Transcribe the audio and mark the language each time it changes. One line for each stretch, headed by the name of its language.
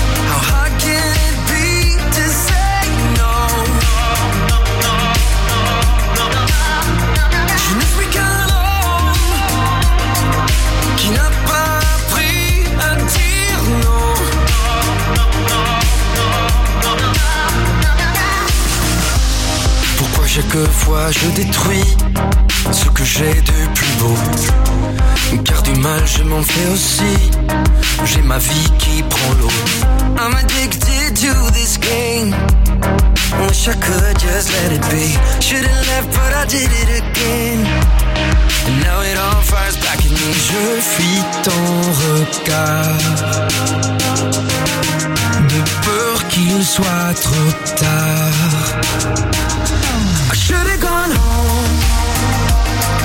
English: How hard can it be to say no?
French: Je ne suis qu'un homme qui n'a pas appris à dire non. Pourquoi chaque fois je détruis ce que j'ai de plus beau? Car du mal je m'en fais aussi. J'ai ma vie qui prend l'eau.
English: I'm addicted to this game. Wish I could just let it be. Should've left but I did it again. And now it all fires back in me.
French: Je fuis ton regard de peur qu'il soit trop tard.
English: I should've gone home.